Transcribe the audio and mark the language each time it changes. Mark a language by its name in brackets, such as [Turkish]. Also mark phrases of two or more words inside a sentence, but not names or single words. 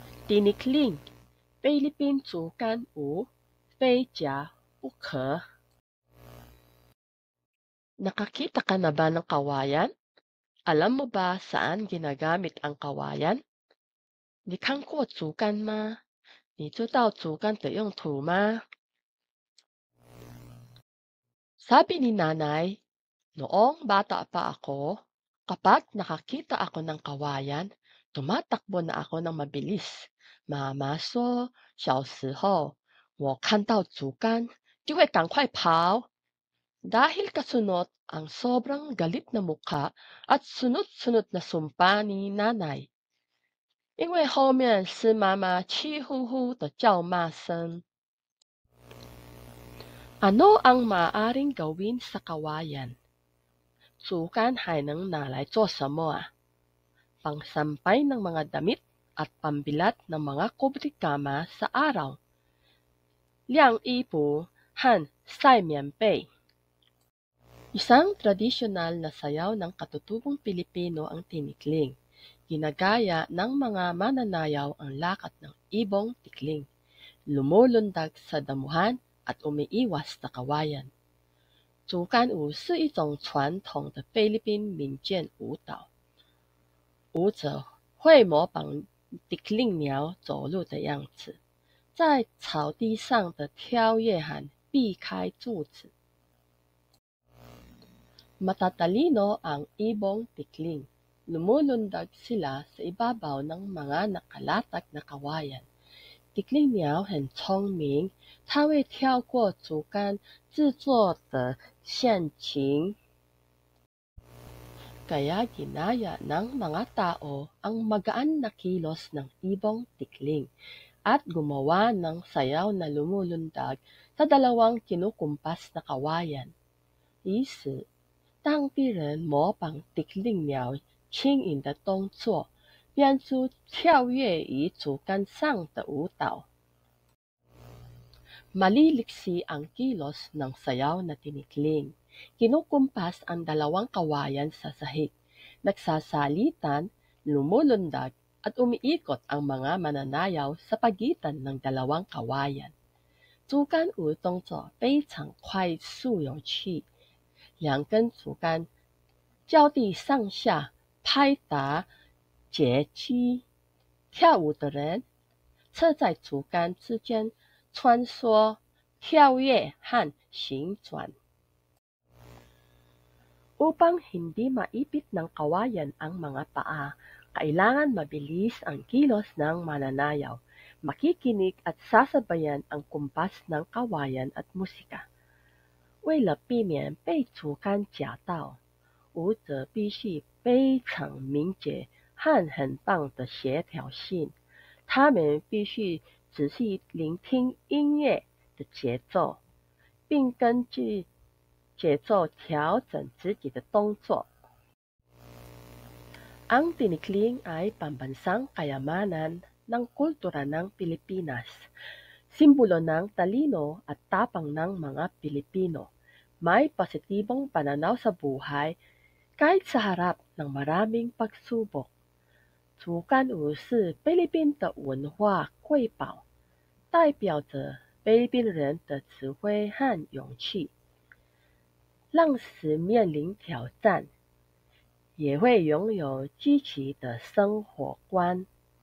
[Filipino] Tinikling, Philippine [Chinese] 竹竿舞，非夹不可。 [Filipino] Nakakita ka na ba ng kawayan? Alam mo ba saan ginagamit ang kawayan? [Chinese] 你看过竹竿吗？你知道竹竿的用途吗？ [Filipino] Sabi ni nanay, noong bata pa ako, kapag nakakita ako ng kawayan, tumatakbo na ako ng mabilis. [Chinese] Mama 说，小时候我看到竹竿就会赶快跑 [Filipino] dahil kasunod ang sobrang galit na mukha at sunod-sunod na sumpa ni nanay. [Chinese] 因为后面是妈妈气呼呼的叫骂声。 [Filipino] Ano ang maaaring gawin sa kawayan? [Chinese] 竹竿还能拿来做什么啊？ [Filipino] Pangsampay ng mga damit at pambilat ng mga kubrikama sa araw. [Chinese] 晾衣服和晒棉被。 [Filipino] Isang tradisyonal na sayaw ng katutubong Pilipino ang tinikling. Ginagaya ng mga mananayaw ang lakad ng ibong tikling, lumulundag sa damuhan at umiiwas sa kawayan. [Chinese] 竹竿舞是一种传统的菲律宾民间舞蹈，舞者会模仿tikling鸟走路的样子，在草地上的跳跃和避开柱子。 [Filipino] Matatalino ang ibong tikling. Lumulundag sila sa ibabaw ng mga nakalatag na kawayan. Tikling [Chinese] 鸟很聪明，它会跳过竹竿制作的陷阱。 [Filipino] Kaya ginaya ng mga tao ang magaan na kilos ng ibong tikling at gumawa ng sayaw na lumulundag sa dalawang kinukumpas na kawayan. [Chinese] 于是当地人模仿tikling 鸟轻盈的动作，编出跳跃于竹竿上的舞蹈。 [Filipino] Maliliksi ang kilos ng sayaw na tinikling. Kinukumpas ang dalawang kawayan sa sahig. Nagsasalitan, lumulundag, at umiikot ang mga mananayaw sa pagitan ng dalawang kawayan. [Chinese] 竹竿舞动作非常快速有趣。两根竹竿交替上下拍打截击，跳舞的人侧在竹竿之间穿梭、跳跃和旋转。 [Filipino] Upang hindi maipit ng kawayan ang mga paa, kailangan mabilis ang kilos ng mananayaw, makikinig at sasabayan ang kumpas ng kawayan at musika. [Chinese] 为了避免被竹竿夹到，舞者必须非常敏捷和很棒的协调性。他们必须仔细聆听音乐的节奏，并根据节奏调整自己的动作。 [Filipino] Ang tinikling ay pambansang kayamanan ng kultura ng Pilipinas. Simbolo ng talino at tapang ng mga Pilipino. May positibong pananaw sa buhay kahit sa harap ng maraming pagsubok. [Chinese] 竹竿舞是菲律宾的文化瑰宝，代表着菲律宾人的智慧和勇气。让时面临挑战，也会拥有积极的生活观。